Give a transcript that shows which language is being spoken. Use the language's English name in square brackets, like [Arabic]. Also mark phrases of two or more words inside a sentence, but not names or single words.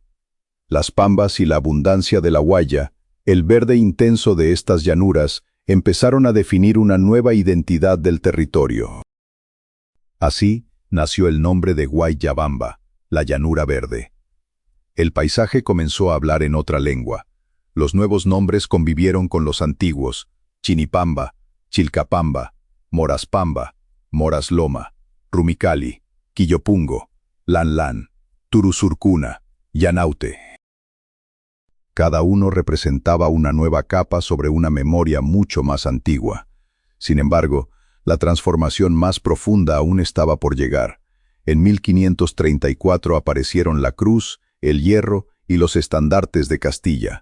[Spanish] Las pambas y la abundancia de la huaya, el verde intenso de estas llanuras, empezaron a definir una nueva identidad del territorio. Así nació el nombre de Guayllabamba, la llanura verde. El paisaje comenzó a hablar en otra lengua. Los nuevos nombres convivieron con los antiguos: Chinipamba, Chilcapamba, Moraspamba, Morasloma, Rumicali, Quillopungo, Lanlan, Turusurcuna, Llanaute. Cada uno representaba una nueva capa sobre una memoria mucho más antigua. Sin embargo, la transformación más profunda aún estaba por llegar. En 1534 aparecieron la cruz, el hierro y los estandartes de Castilla.